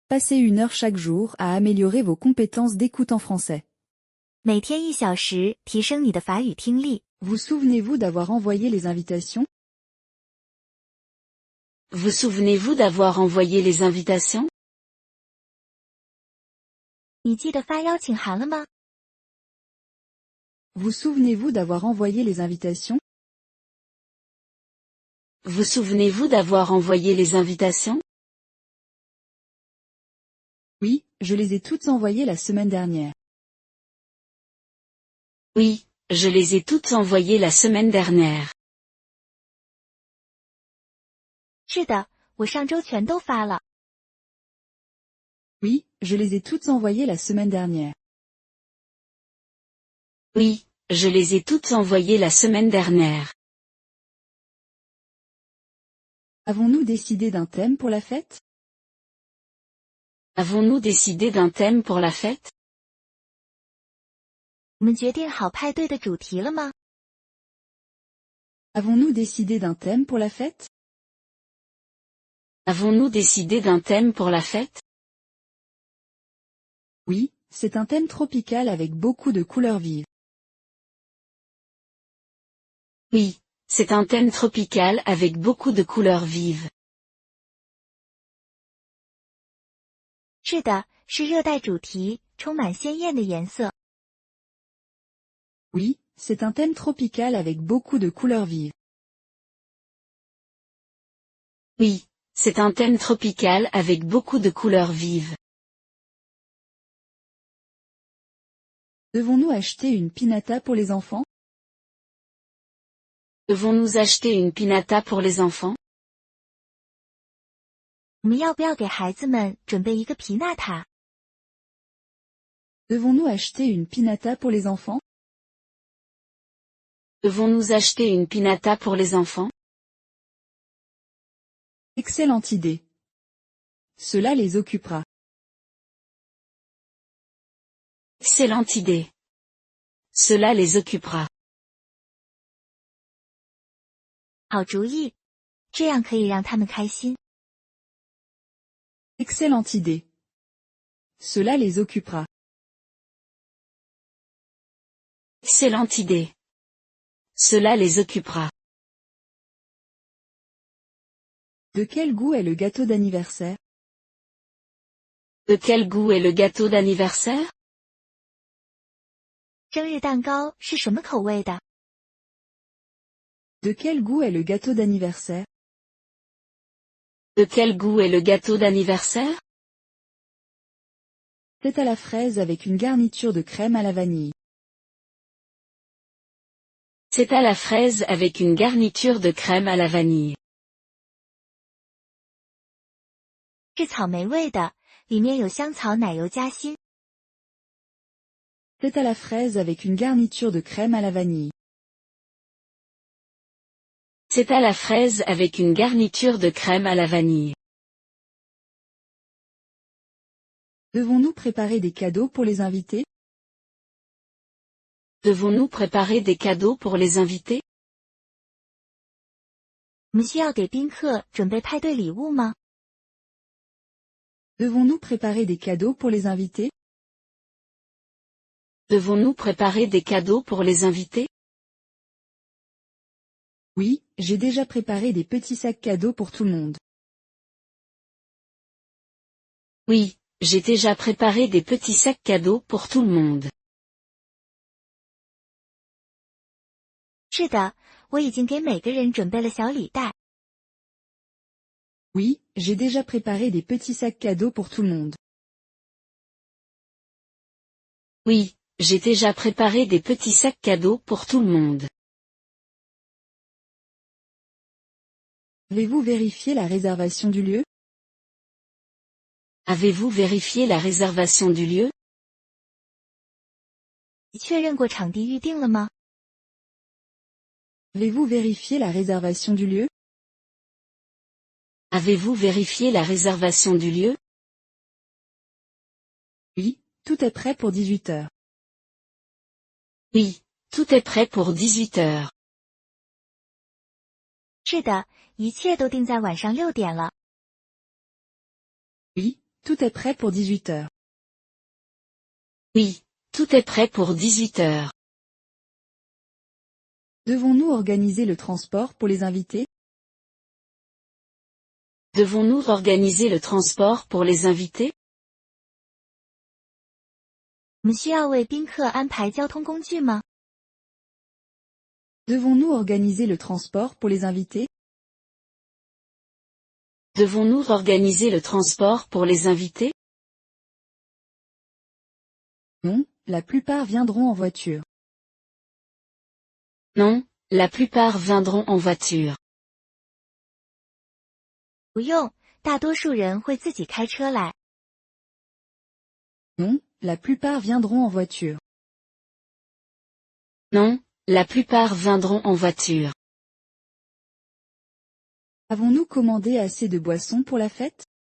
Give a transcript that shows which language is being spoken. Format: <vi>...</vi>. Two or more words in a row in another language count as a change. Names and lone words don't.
<fr>Passez 1 heure chaque jour à améliorer vos compétences d'écoute en français.</fr> <zh>每天1小时，提升你的法语听力。</zh> <fr>Vous souvenez-vous d'avoir envoyé les invitations? Vous souvenez-vous d'avoir envoyé les invitations?</fr> <zh>你记得发邀请函了吗？</zh> <fr>Vous souvenez-vous d'avoir envoyé les invitations? Vous souvenez-vous d'avoir envoyé les invitations? Oui, je les ai toutes envoyées la semaine dernière. Oui, je les ai toutes envoyées la semaine dernière.</fr> <zh>是的，我上周全都发了。</zh> <fr>Oui, je les ai toutes envoyées la semaine dernière. Oui, je les ai toutes envoyées la semaine dernière. Avons-nous décidé d'un thème pour la fête? Avons-nous décidé d'un thème pour la fête?</fr> <zh>我们决定好派对的主题了吗？</zh> <fr>Avons-nous décidé d'un thème pour la fête? Avons-nous décidé d'un thème pour la fête? Oui, c'est un thème tropical avec beaucoup de couleurs vives. Oui, c'est un thème tropical avec beaucoup de couleurs vives.</fr> <zh>是的，是热带主题，充满鲜艳的颜色。</zh> <fr>Oui, c'est un thème tropical avec beaucoup de couleurs vives. Oui, c'est un thème tropical avec beaucoup de couleurs vives. Devons-nous acheter une piñata pour les enfants? Devons-nous acheter une piñata pour les enfants?</fr> <zh>我们要不要给孩子们准备一个皮纳塔？</zh> <fr>Devons-nous acheter une piñata pour les enfants? Devons-nous acheter une piñata pour les enfants? Excellente idée. Cela les occupera. Excellente idée. Cela les occupera.</fr> <zh>好主意，这样可以让他们开心。</zh> <fr>Excellente idée. Cela les occupera. Excellente idée. Cela les occupera. De quel goût est le gâteau d'anniversaire? De quel goût est le gâteau d'anniversaire?</fr> <zh>生日蛋糕是什么口味的？</zh> <fr>De quel goût est le gâteau d'anniversaire? De quel goût est le gâteau d'anniversaire? C'est à la fraise avec une garniture de crème à la vanille. C'est à la fraise avec une garniture de crème à la vanille.</fr> <zh>是草莓味的，里面有香草奶油夹心。</zh> <fr>C'est à la fraise avec une garniture de crème à la vanille. C'est à la fraise avec une garniture de crème à la vanille. Devons-nous préparer des cadeaux pour les invités? Devons-nous préparer des cadeaux pour les invités?</fr> <zh>我们需要给宾客准备派对礼物吗？</zh> <fr>Devons-nous préparer des cadeaux pour les invités? Devons-nous préparer des cadeaux pour les invités? Oui, j'ai déjà préparé des petits sacs cadeaux pour tout le monde. Oui, j'ai déjà préparé des petits sacs cadeaux pour tout le monde.</fr> <zh>是的，我已经给每个人准备了小礼袋。</zh> <fr>Oui, j'ai déjà préparé des petits sacs cadeaux pour tout le monde. Oui, j'ai déjà préparé des petits sacs cadeaux pour tout le monde. Avez-vous vérifié la réservation du lieu? Avez-vous vérifié la réservation du lieu?</fr> <zh>你确认过场地预定了吗？</zh> <fr>Avez-vous vérifié la réservation du lieu? Avez-vous vérifié la réservation du lieu? Oui, tout est prêt pour 18 heures. Oui, tout est prêt pour 18 heures.</fr> <zh>是的，一切都定在晚上6点了。</zh> <fr>Oui, Tout est prêt pour 18 heures. Oui, tout est prêt pour 18 heures. Devons-nous organiser le transport pour les invités? Devons-nous organiser le transport pour les invités?</fr> <zh>我们需要为宾客安排交通工具吗？</zh> <fr>Devons-nous organiser le transport pour les invités? Devons-nous organiser le transport pour les invités? Non, la plupart viendront en voiture. Non, la plupart viendront en voiture.</fr> <zh>不用，大多数人会自己开车来。</zh> <fr>Non, la plupart viendront en voiture. Non, la plupart viendront en voiture. Avons-nous commandé assez de boissons pour la fête?</fr>